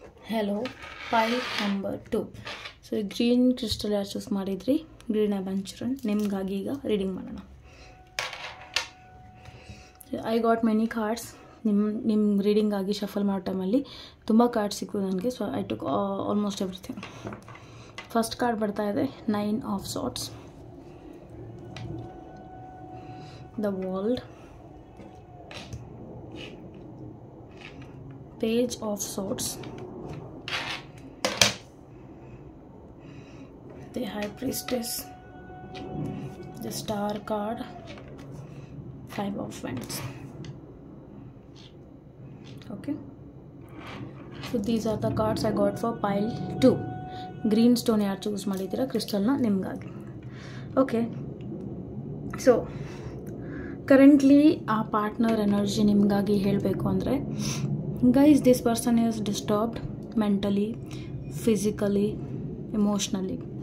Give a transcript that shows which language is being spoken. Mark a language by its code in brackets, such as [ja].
[en] Hello, file number 2. [kn] So green crystal ಯಾರು choose ಮಾಡಿದ್ರಿ, green ಅವೆಂಚರನ್, ನಿಮಗಾಗಿ ಈಗ ರೀಡಿಂಗ್ ಮಾಡೋಣ. [en] I got many cards. [kn] ನಿಮ್ಮ ರೀಡಿಂಗಾಗಿ ಶಫಲ್ ಮಾಡೋ ಟೈಮಲ್ಲಿ ತುಂಬ ಕಾರ್ಡ್ಸ್ ಸಿಕ್ಕು ನನಗೆ. [en] So I took almost everything. First card [kn] ಬರ್ತಾ ಇದೆ [en] 9 of Swords, the world, Page of Swords, the High Priestess, the Star card, 5 of Wands. Okay, so these are the cards I got for pile 2. Green stone [kn] ಯಾರು choose ಮಾಡಿದ್ದೀರಾ ಕ್ರಿಸ್ಟಲ್ನ ನಿಮಗಾಗಿ. [en] okay, so currently ಆ partner energy [kn] ನಿಮಗಾಗಿ ಹೇಳಬೇಕು ಅಂದರೆ, [en] Guys this person is disturbed mentally, physically, emotionally.